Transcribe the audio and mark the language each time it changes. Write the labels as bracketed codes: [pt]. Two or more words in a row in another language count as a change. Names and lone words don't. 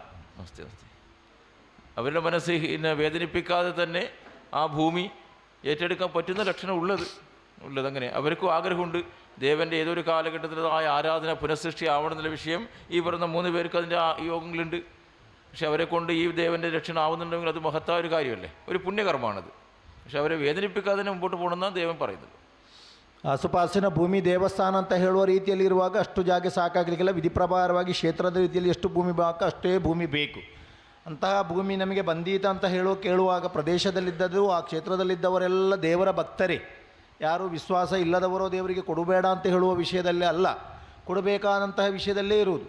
[ml] അവരുടെ മനസ്സ് വേദനിപ്പിക്കാതെ തന്നെ ആ ഭൂമി ഏറ്റെടുക്കാൻ പറ്റുന്ന ലക്ഷണം ഉള്ളതങ്ങനെ. അവർക്കും ആഗ്രഹമുണ്ട് ദേവൻ്റെ ഏതൊരു കാലഘട്ടത്തിലതായ ആരാധന പുനഃസൃഷ്ടി ആവണമെന്നുള്ള വിഷയം ഈ പറയുന്ന 3 പേർക്ക് അതിൻ്റെ യോഗങ്ങളുണ്ട്. പക്ഷെ അവരെ കൊണ്ട് ഈ ദേവൻ്റെ രക്ഷണം ആവുന്നുണ്ടെങ്കിൽ അത് മഹത്തായ ഒരു കാര്യമല്ലേ, ഒരു പുണ്യകർമ്മമാണത്. പക്ഷെ അവരെ വേദനിപ്പിക്കാതെ തന്നെ മുമ്പോട്ട് പോകണമെന്നാണ് ദേവൻ പറയുന്നത്. [kn] ಆಸುಪಾಸಿನ ಭೂಮಿ ದೇವಸ್ಥಾನ ಅಂತ ಹೇಳುವ ರೀತಿಯಲ್ಲಿ ಇರುವಾಗ ಅಷ್ಟು ಜಾಗ ಸಾಕಾಗಲಿಕ್ಕಿಲ್ಲ. ವಿಧಿ ಪ್ರಕಾರವಾಗಿ ಕ್ಷೇತ್ರದ ರೀತಿಯಲ್ಲಿ ಎಷ್ಟು ಭೂಮಿ ಬೇಕು ಅಷ್ಟೇ ಭೂಮಿ ಬೇಕು. ಅಂತಹ ಭೂಮಿ ನಮಗೆ ಬಂದೀತ ಅಂತ ಕೇಳುವಾಗ ಪ್ರದೇಶದಲ್ಲಿದ್ದದ್ದು ಆ ಕ್ಷೇತ್ರದಲ್ಲಿದ್ದವರೆಲ್ಲ ದೇವರ ಭಕ್ತರೇ. ಯಾರು ವಿಶ್ವಾಸ ಇಲ್ಲದವರೋ ದೇವರಿಗೆ ಕೊಡಬೇಡ ಅಂತ ಹೇಳುವ ವಿಷಯದಲ್ಲೇ ಅಲ್ಲ, ಕೊಡಬೇಕಾದಂತಹ ವಿಷಯದಲ್ಲೇ ಇರುವುದು.